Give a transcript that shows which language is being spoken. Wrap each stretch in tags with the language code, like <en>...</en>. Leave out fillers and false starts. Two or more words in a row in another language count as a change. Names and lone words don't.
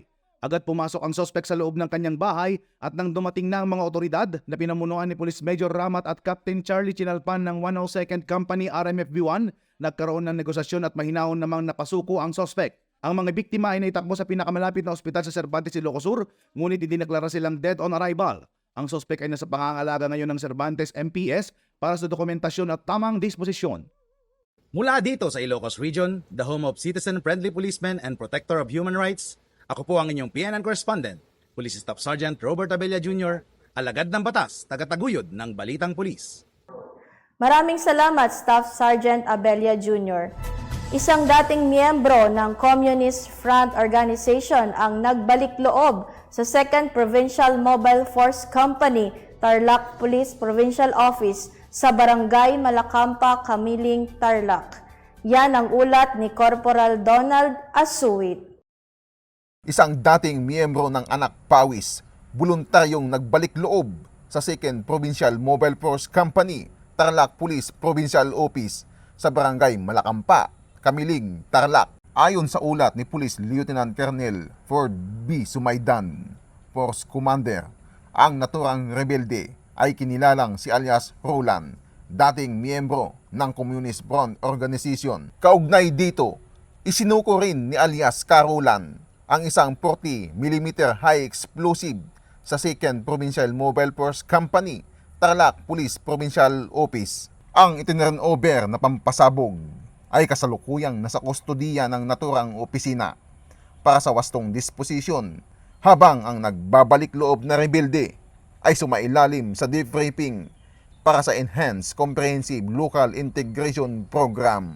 <tl>Agad pumasok ang sospek sa loob ng kanyang bahay at nang dumating na ang mga otoridad na pinamunuan ni Police Major Ramat at Captain Charlie Chinalpan ng 102nd Company RMFB-1, nagkaroon ng negosasyon at mahinahon namang napasuko ang sospek. Ang mga biktima ay naitakbo sa pinakamalapit na ospital sa Cervantes, Ilocos Sur, ngunit idineklara silang</tl> <en>dead on arrival.</en> <tl>Ang sospek ay nasa pangangalaga ngayon ng Cervantes MPS para sa dokumentasyon at tamang disposisyon. Mula dito sa Ilocos Region,</tl> <en>the home of citizen-friendly policemen and protector of human rights,</en> <tl>ako po ang inyong PNN correspondent, Police Staff Sergeant Robert Abella Jr., alagad ng batas, tagataguyod ng balitang pulis. Maraming salamat Staff Sergeant Abella Jr. Isang dating miyembro ng Communist Front Organization ang nagbalik loob sa 2nd Provincial Mobile Force Company, Tarlac Police Provincial Office sa Barangay Malacampa, Kamiling, Tarlac. Yan ang ulat ni Corporal Donald Asuit. Isang dating miyembro ng Anak Pawis, voluntaryong nagbalik loob sa 2nd Provincial Mobile Force Company, Tarlac Police Provincial Office sa Barangay Malakampa, Kamiling, Tarlac. Ayon sa ulat ni Police Lieutenant Colonel Ford B. Sumaydan, Force Commander, ang naturang rebelde ay kinilalang si alias Roland, dating miyembro ng Communist Front Organization. Kaugnay dito, isinuko rin ni alias Roland ang isang 40mm</tl> <en>high explosive</en> <tl>sa 2nd Provincial Mobile Force Company, Tarlac Police Provincial Office. Ang itinurn over na pampasabog ay kasalukuyang nasa kustodiya ng naturang opisina para sa wastong disposisyon, habang ang nagbabalik loob na rebelde ay sumailalim sa debriefing para sa Enhanced Comprehensive Local Integration Program.</tl>